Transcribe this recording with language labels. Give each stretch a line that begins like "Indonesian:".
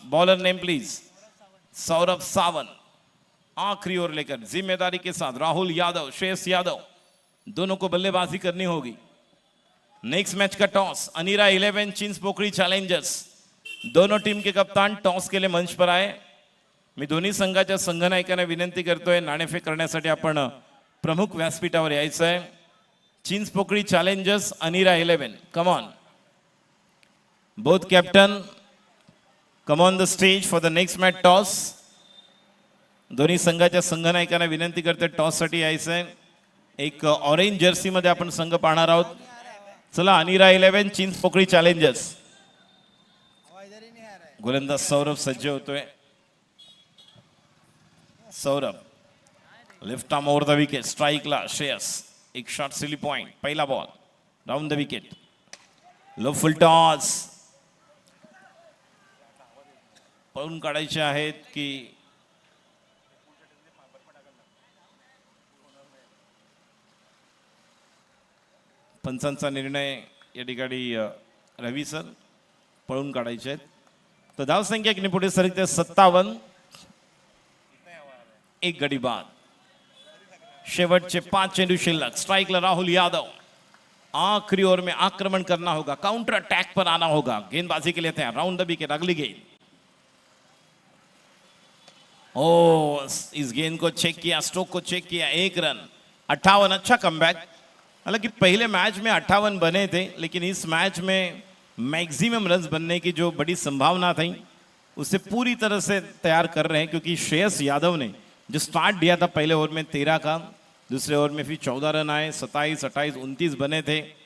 Hindi: Bowler name please, Saurabh Sawant. आखिरी over लेकर जिम्मेदारी के साथ राहुल यादव, श्रेयस यादव, दोनों को बल्लेबाजी करनी होगी। नेक्स्ट मैच का टॉस, अनीरा 11 चिंच पोकळी चॅलेंजर्स। दोनों टीम के कप्तान टॉस के लिए मंच पर आए।
Marathi: मी दोन्ही संघाच्या संघनायकांना विनंती करतोय, नाणेफेक करण्यासाठी आपण प्रमुख व्यासपीठावर यायचं आहे।
English: Chinch Pokli challengers, Anira 11, come on. Both captain come on the stage for the next match toss.
Marathi: दोन्ही संघाच्या संघनायकांना विनंती करते टॉस साठी यायचंय। एक ऑरेंज जर्सी मध्ये आपण संघ पाहणार आहोत। चला अनीरा 11 चिंच पोकळी चॅलेंजर्स। गोलंदाज सौरभ सज्ज होतोय। Saurabh left arm over the wicket, स्ट्राइकला Shreyas. एक शॉट सिली पॉइंट, पहिला ball round the wicket, low full toss. पळून काढायचे आहेत की पंचांचा निर्णय या ठिकाणी रवी सर, पळून काढायचे आहेत। तर धाव संख्या किती पुढे सरकते 57, 1 गडी बाद। शेवटचे 5 चेंडू शिल्लक। स्ट्राइकला राहुल यादव।
Hindi: आखिरी ओवर में आक्रमण करना होगा, काउंटर अटैक पर आना होगा, गेंदबाजी के लिए तैयार। राउंड द विकेट, अगली गेंद। ओ इस गेंद को चेक किया, स्ट्रोक को चेक किया, 1 रन। 58, अच्छा कमबैक। हालांकि पहले मैच में 58 बने थे, लेकिन इस मैच में मैक्सिमम रन बनने की जो बड़ी संभावना थी उसे पूरी तरह से तैयार कर रहे हैं, क्योंकि श्रेयस यादव ने जो स्टार्ट दिया था पहले ओवर में 13 का, दूसरे ओवर में फिर 14 रन आए, 27, 28, 29 बने थे।